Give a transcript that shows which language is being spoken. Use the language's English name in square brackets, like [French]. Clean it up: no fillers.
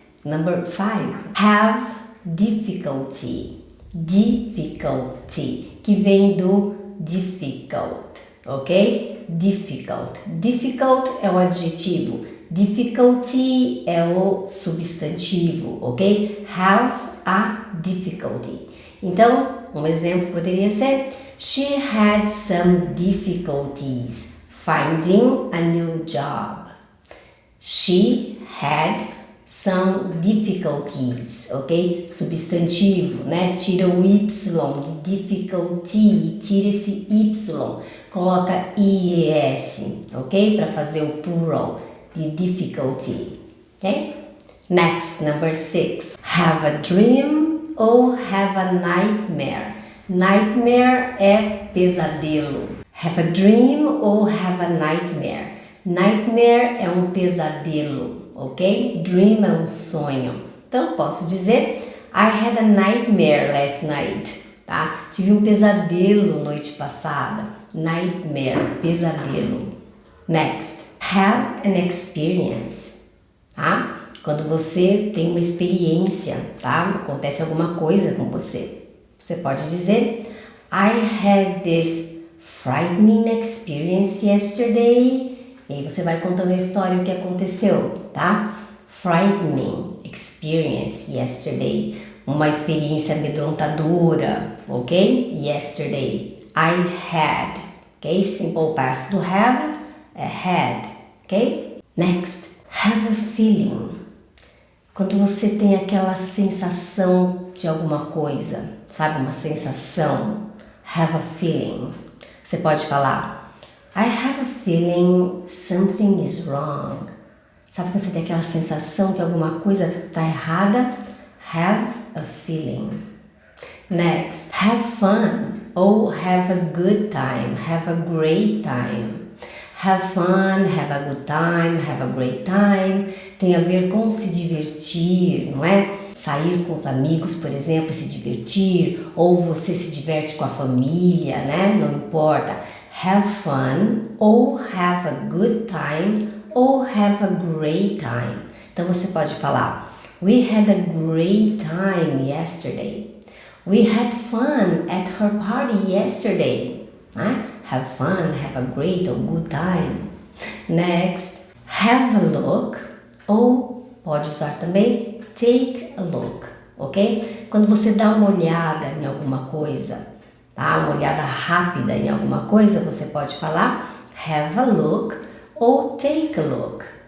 [English] Number 5. Have difficulty. [Portuguese] Difficulty, que vem do difficult, ok? Difficult. Difficult é o adjetivo. Difficulty é o substantivo, ok? [English] Have a difficulty. [Portuguese] Então, um exemplo poderia ser [English] She had some difficulties finding a new job. She had some difficulties, ok? [Portuguese] Substantivo, né? Tira o Y de difficulty, tira esse Y, coloca IES, ok? Para fazer o plural de difficulty, ok? [English] Next, number 6. Have a dream ou have a nightmare. Nightmare é pesadelo. Have a dream ou have a nightmare. [Portuguese] Nightmare é um pesadelo, ok? Dream é um sonho. Então, posso dizer [English] I had a nightmare last night, [Portuguese] tá? Tive um pesadelo noite passada. Nightmare, pesadelo. [English] Next, have an experience, tá? [Portuguese] Quando você tem uma experiência, tá? Acontece alguma coisa com você. Você pode dizer [English] I had this frightening experience yesterday. [Portuguese] E aí você vai contando a história, o que aconteceu, tá? [English] Frightening experience yesterday. [Portuguese] Uma experiência amedrontadora, ok? [English] Yesterday. I had, ok? Simple past do have é had, ok? Next, have a feeling. [Portuguese] Quando você tem aquela sensação de alguma coisa, sabe? Uma sensação. [English] Have a feeling. [Portuguese] Você pode falar [English] I have a feeling something is wrong. [Portuguese] Sabe quando você tem aquela sensação que alguma coisa está errada? [English] Have a feeling. Next, have fun ou have a good time, have a great time. Have fun, have a good time, have a great time. [Portuguese] Tem a ver com se divertir, não é? Sair com os amigos, por exemplo, se divertir, ou você se diverte com a família, né? Não importa. [English] Have fun, ou have a good time, ou have a great time. [Portuguese] Então você pode falar [English] We had a great time yesterday. We had fun at her party yesterday. Né? Have fun, have a great or good time. Next, have a look [Portuguese] ou pode usar também [English] take a look, ok? [Portuguese] Quando você dá uma olhada em alguma coisa, tá? Uma olhada rápida em alguma coisa, você pode falar have a look ou take a look.